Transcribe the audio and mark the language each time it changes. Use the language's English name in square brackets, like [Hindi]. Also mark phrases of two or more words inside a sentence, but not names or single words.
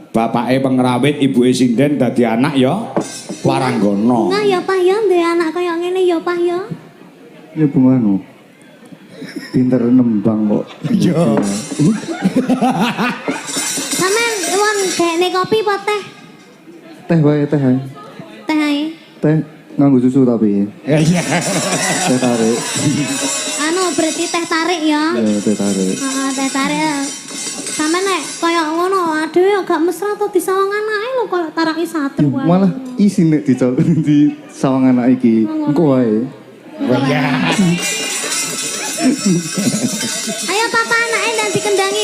[Javanese] bapake pengrawit, ibuke sinden dadi anak ya Waranggana. Nah ya Pak ya duwe anak kaya ngene ya Pak ya. Ya bungano. Pinter nembang kok. Iya. Sampeyan won dekne kopi apa teh? Teh wae teh. Ae. Teh ae. Teh nganggo susu tapi. Iya. Teh tarik. Anu berarti teh tarik ya. Ya teh tarik. Heeh, teh tarik. Sampeyan nek kaya ngono aduh gak mesra to disawang anake lho kaya taraki satru wae. Malah isi nek di sawang anak iki. Engko wae. Iya. Ayo papa anake ndak dikendangi.